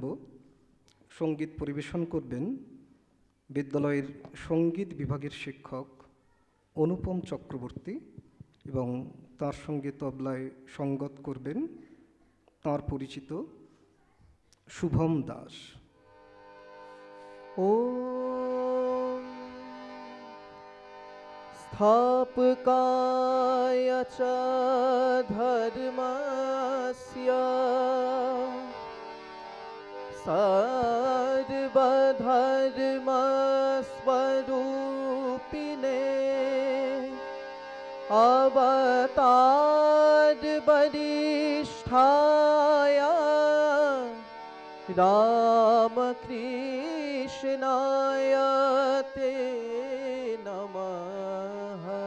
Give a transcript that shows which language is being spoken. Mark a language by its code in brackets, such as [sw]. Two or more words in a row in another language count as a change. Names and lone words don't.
[bn] সঙ্গীত পরিবেশন করবেন বিদ্যালয়ের সঙ্গীত বিভাগের শিক্ষক অনুপম চক্রবর্তী এবং তার সঙ্গে তবলায় সঙ্গত করবেন তার পরিচিত শুভম দাস। [sa] ॐ स्थापकाय च धर्मस्य सर्वधर्मस्वरूपिणे अवतारवरिष्ठाय रामकृष्णाय ते नमः।